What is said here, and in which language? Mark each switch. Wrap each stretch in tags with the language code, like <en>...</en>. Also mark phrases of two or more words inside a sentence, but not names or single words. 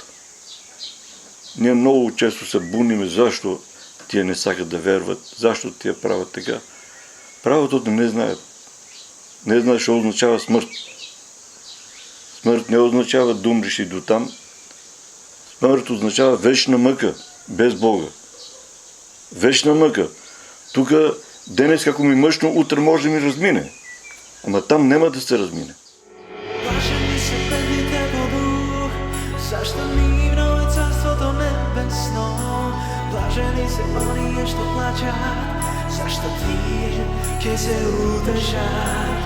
<bg>Ние много често се буниме защо тия не сакат да верват, защо тия правят така. Правото не знаят. Не знаят, що означава смърт. Смърт не означава да умреш и до там. Смърт означава вечна мъка, без Бога. Вечна мъка. Тук денес, како ми мъчно, утре може да ми размине. Ама там нема да се размине.</bg> <mk>Блажени се бедните по дух, зашто нивно е царството небесно. Блажени се оние што плачат, зашто тие ќе се утешат.</mk>